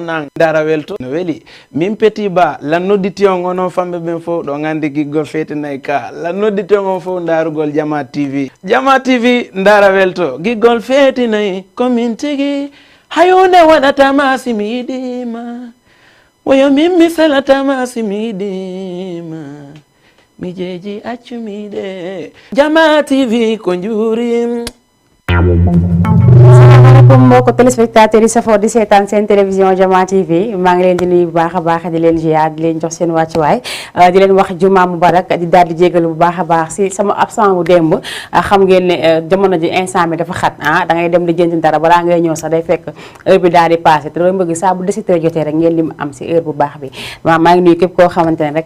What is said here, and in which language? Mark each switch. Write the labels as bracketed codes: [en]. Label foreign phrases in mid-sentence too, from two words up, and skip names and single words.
[ff] na ndara welto no weli min Petit Ba la nodditi on onon famɓe ɓen fo ɗo gandi giggol fetinayi ka la nodditi on fo ndarugol Jama TV ndara welto giggol fetinayi komin tigi hayonde waɗatama simi yiɗima woyo min mi salatama simi yiɗima mi jeeji accumiɗe Jama TV ko juurim. [wo] Assalamualaikum mbokk téléspectateurs yi safoo di seetaan seen télévision Jama TV maa ngi leen di nuyu bu baax a baax di leen ziar di leen jox seen wàccuwaay di leen wax [ar] جمعة مبارك [wo] di daal di jégalu bu baax a baax si sama absent bu démb xam ngeen ne jamono ji instant bi dafa xat da ngay dem di jënd dara balaa ngay ñëw sax day fekk heure bi daal di passé te loolu bëgg saa bu 17h jotee rek ngeen lim am si heure bu baax bi maa ngi nuyu képp koo xamante ne